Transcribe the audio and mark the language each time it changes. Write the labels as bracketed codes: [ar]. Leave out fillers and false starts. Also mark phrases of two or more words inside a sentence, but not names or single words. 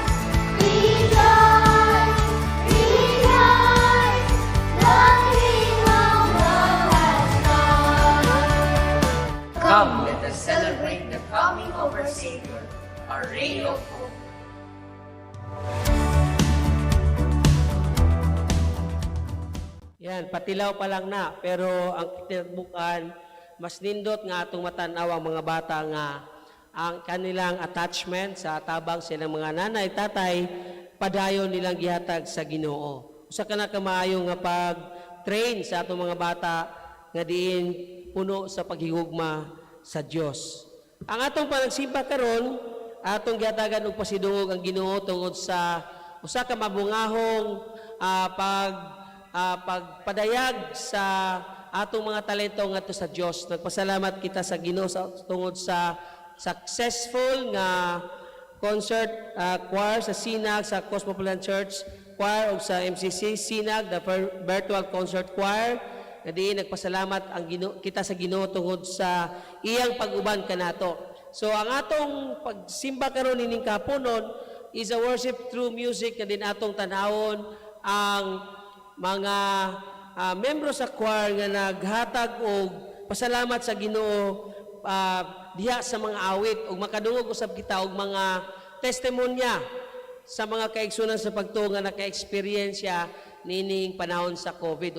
[en] Rejoice, rejoice, the King of love has come. Come, let us celebrate the coming of our Savior, our ray of hope. [ceb] Yan, patilaw pa lang na, pero ang tinagbukan, mas nindot nga atong matanaw ang mga bata nga ang kanilang attachment sa tabang silang mga nanay, tatay, padayon nilang gihatag sa Ginoo. Usa ka na kamaayo nga pag-train sa atong mga bata nga diin puno sa paghigugma sa Dios. Ang atong panagsimba karon, atong gihatagan og pasidungog ang Ginoo tungod sa usa ka mabungahong pagpadayag sa atong mga talento ngadto sa Dios. Nagpasalamat kita sa Ginoo tungod sa successful nga [en] concert choir [ceb] sa Sinag, sa Cosmopolitan Church Choir o sa MCC Sinag, [en] the virtual concert choir. [ceb] nga diin nagpasalamat ang kita sa Ginoo tungod sa iyang pag-uban kanato. So ang atong pagsimba karon ining kapunon [en] is a worship through music [ceb] nga din atong tanawon ang mga membro sa choir nga naghatag og pasalamat sa Ginoo diha sa mga awit ug makadungog usab kita og mga testimonya sa mga kaigsunan sa pagtuo nga naka-eksperyensya nining panahon sa COVID.